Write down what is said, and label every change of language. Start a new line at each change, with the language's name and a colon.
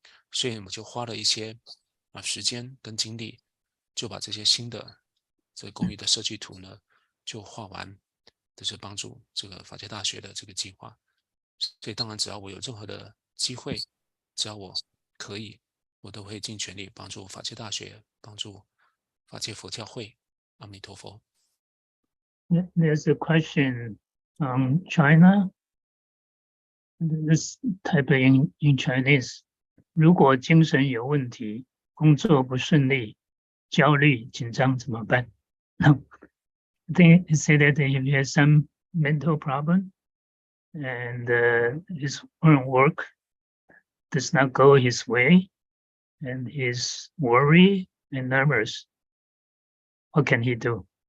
Chinese: 所以我们就花了一些时间跟精力，就把这些新的这个公寓的设计图呢就画完，就是帮助这个法界大学的这个计划。所以当然只要我有任何的机会，只要我可以，我都会尽全力帮助法界大学，帮助法界佛教会。阿弥陀佛。
English: There's a question from China. This type in Chinese.
Chinese: 如果精神有问题，工作不顺利，焦虑、紧张怎么办？
English: I think it said that if he has some mental problem and his work does not go his way and he's worried and nervous, what can he do?